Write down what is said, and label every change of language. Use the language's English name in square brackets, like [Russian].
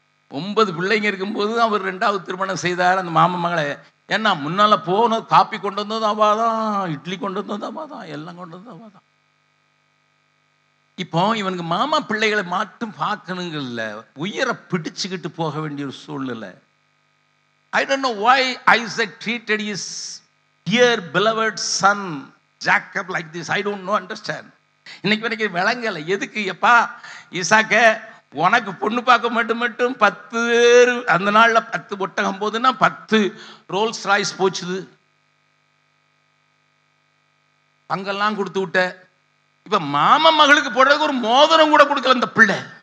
[Tamil] 9 பிள்ளைங்க இருக்கும்போது அவர் 2வது திருமணம் செய்தார் அந்த மாமா மகளை. ஏன்னா முன்னால போன காப்பி கொண்டு வந்தது அவாதான், இட்லி கொண்டு வந்தது அவாதான், எல்லாம் கொண்டு வந்தது அவாதான். இப்போ இவனுக்கு மாமா பிள்ளைகளை மட்டும் பார்க்கணுங்கல்ல, உயிரை பிடிச்சுக்கிட்டு போக வேண்டிய ஒரு சூழ்நிலை. [English] I don't know why Isaac treated his dear beloved son Jacob like this. I don't know, understand. [Tamil] இன்னைக்கு வரைக்கும் விளங்கல. எதுக்கு எப்பா ஈசாக்க உனக்கு பொண்ணு பார்க்க மட்டும் 10 பேர், அந்த நாள்ல 10 ஒட்டகம் போதுன்னா 10 ரோல்ஸ் ராய்ஸ் போச்சுது, பங்கெல்லாம் கொடுத்து விட்ட. இப்ப மாமா மகளுக்கு போடுறதுக்கு ஒரு மோதிரம் கூட கொடுக்கல இந்த பிள்ளை.